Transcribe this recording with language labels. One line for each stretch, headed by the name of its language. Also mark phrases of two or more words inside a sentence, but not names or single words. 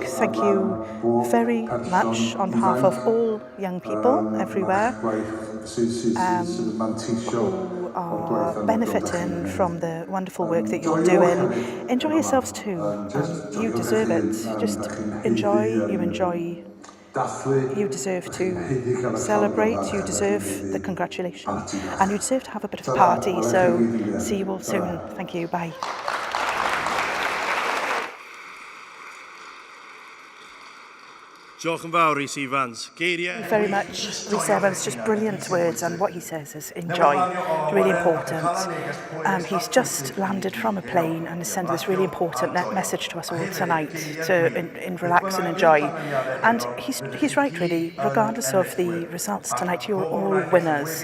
English: Thank you very much on behalf of all young people everywhere who are benefiting from the wonderful work that you're doing. Enjoy yourselves too. You deserve it. Just enjoy. You deserve to celebrate, you deserve the congratulation, and you deserve to have a bit of a party, so see you all soon. Thank you, bye.
Welsh: Diolch yn fawr, Rhys Evans. Geiriau.
English: Thank you very much, Rhys Evans. Just brilliant words, and what he says is enjoy. Really important. He's just landed from a plane and is sending this really important message to us all tonight to relax and enjoy. And he's right, really. Regardless of the results tonight, you're all winners.